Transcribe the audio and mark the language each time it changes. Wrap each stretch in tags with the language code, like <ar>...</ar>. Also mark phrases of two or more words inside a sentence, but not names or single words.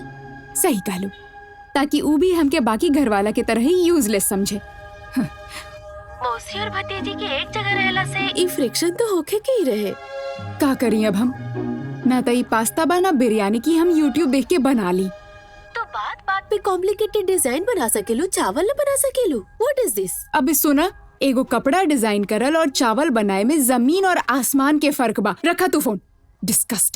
<bho>सही कहलू, ताकि ऊ भी हमके बाकी घर वाला के तरह ही यूजलेस समझे। मौसी और भतीजी के एक जगह रहला से ई फ्रिक्शन तो होके के ही रहे। का करी अब हम? ना तो ई पास्ता बा ना बिरयानी की हम यूट्यूब देख के बना ली। तो बात बात पे कॉम्प्लिकेटेड डिजाइन बना सकेलू, चावल न बना सकेलू।</bho> <en>What is this?</en> <bho>अब सुना, एगो कपड़ा डिजाइन करल और चावल बनाए में जमीन और आसमान के फर्क बा। रखा तू फोन। डिस्कस्टिंग।</bho>